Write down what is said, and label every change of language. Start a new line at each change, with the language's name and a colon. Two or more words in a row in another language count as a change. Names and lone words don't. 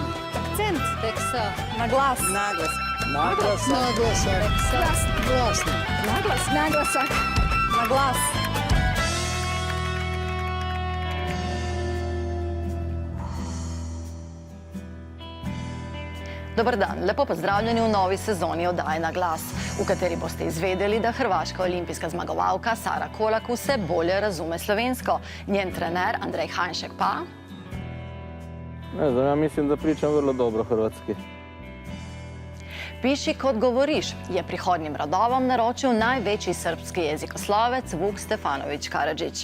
Croatian: Akcent. Teksa. Naglas. Naglas. Naglasak. Glas. Glasno. Naglas. Naglasak. Naglas.
Slovenian: Dobar dan, lepo pozdravljeni v novi sezoni oddaje Na glas, v kateri boste izvedeli, da hrvaška olimpijska zmagovalka Sara Kolak vse bolje razume slovensko. Njen trener Andrej Hajnšek pa...
Croatian: Ne znam, ja mislim da pričam vrlo dobro hrvatski.
Slovenian: Piši kot govoriš, je prihodnjim rodovom naročil največji srbski jezikoslovec Vuk Stefanović Karadžić.